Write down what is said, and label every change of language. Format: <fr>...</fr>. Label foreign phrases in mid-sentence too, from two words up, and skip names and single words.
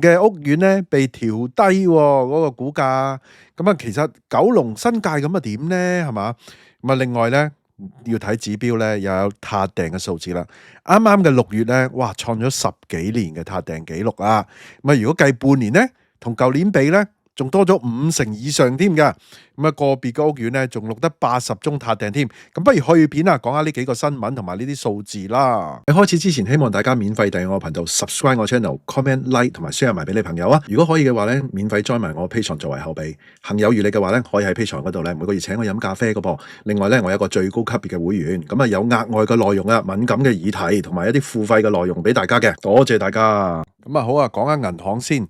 <yue>嘅屋苑咧被調低嗰個股價，咁啊其實九龍新界咁啊點咧係嘛，咁啊另外咧要睇指標咧又有撻訂嘅數字啦，啱啱嘅6月咧，哇創咗10幾年嘅撻訂紀錄啊，咁啊如果計半年咧，同舊年比咧，仲多咗5成以上添㗎，咁啊個別嘅屋苑咧，仲錄得80宗撻訂添。咁不如去片啊，講下呢幾個新聞同埋呢啲數字啦。喺開始之前，希望大家免費訂閱我頻道 ，subscribe 我</yue> <en>channel，comment like</en> <yue>同埋 share 埋俾你朋友啊。如果可以嘅話咧，免費 join 埋我 Patreon 作為後備。行有餘力嘅話咧，可以喺 Patreon 嗰度咧每個月請我飲咖啡嘅噃。另外咧，我有一個最高級別嘅會員，咁啊有額外嘅內容啊，敏感嘅議題同埋一啲付費嘅內容俾大家嘅。多謝大家。咁啊好啊，講下銀行先。</yue>